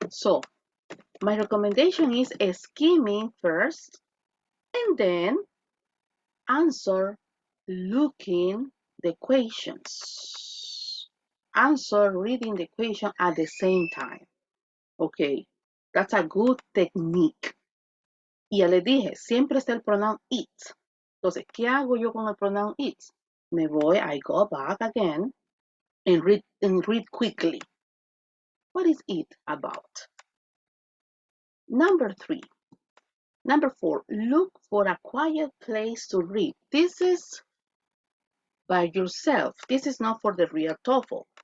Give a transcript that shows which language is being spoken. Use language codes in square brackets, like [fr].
[en] So my recommendation is skimming first and then answer looking the questions. Answer reading the question at the same time. Okay, that's a good technique. [es] Y ya les dije, siempre está el pronoun it. Entonces, ¿qué hago yo con el pronoun it? [en] I go back again and read quickly. What is it about? Number 4, look for a quiet place to read. This is by yourself. This is not for the real Toefl.